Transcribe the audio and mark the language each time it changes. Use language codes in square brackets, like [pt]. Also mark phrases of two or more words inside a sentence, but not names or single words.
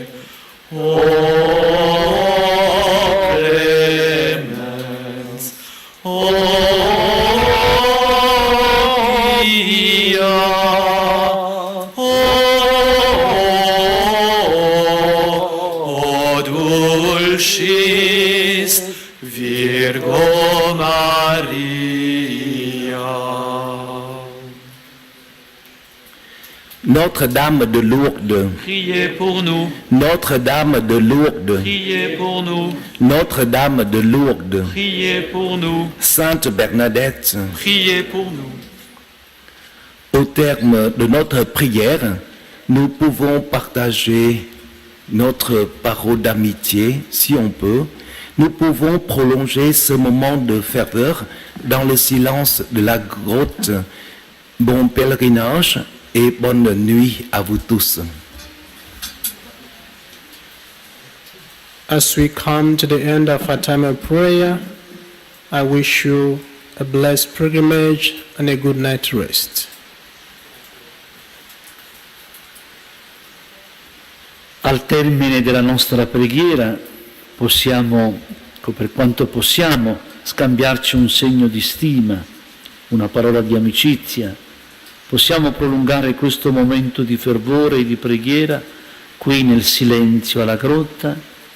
[la] O clemens, o pia, o dulcis Virgo Maria. [fr] Notre-Dame de Lourdes, Priez pour nous. Notre-Dame de Lourdes, Priez pour nous. Notre-Dame de Lourdes, Priez pour nous. Sainte Bernadette, Priez pour nous. au terme de notre prière, nous pouvons partager notre parole d'amitié, si on peut. Nous pouvons prolonger ce moment de ferveur dans le silence de la grotte. Bon pèlerinage et bonne nuit à vous tous. [en] As we come to the end of our time of prayer, I wish you a blessed pilgrimage and a good night's rest. [it] Al termine della nostra preghiera possiamo, per quanto possiamo, scambiarci un segno di stima, una parola di amicizia. Possiamo prolungare questo momento di fervore e di preghiera qui nel silenzio alla grotta.